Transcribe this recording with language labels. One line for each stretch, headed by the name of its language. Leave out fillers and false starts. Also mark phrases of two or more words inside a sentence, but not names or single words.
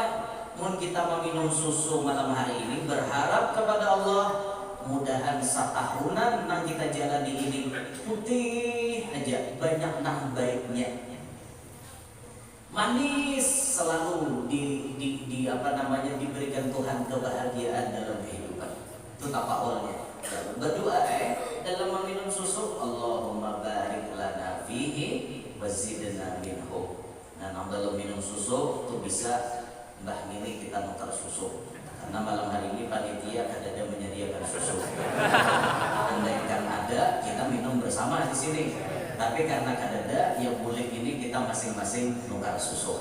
Banjar: Mun kita meminum susu malam hari ini berharap kepada Allah, mudahan satahunan nang kita jalani ini putih aja, banyak nang baiknya, manis, selalu diberikan Tuhan kebahagiaan dalam kehidupan.
Indonesian: Itu tapaulnya. Berdoa dalam meminum susu,
Arabic: اللهم بارك لنا فيه وزدنا منه.
Banjar: Nah, dalam minum susu itu bisa mbah milih kita nuker susu. Karena malam hari ini panitia kadada menyediakan susu.
Indonesian: Andaikan ada, kita minum bersama di sini.
Banjar: Tapi karena kadada, yang boleh ini kita masing-masing nukar susu.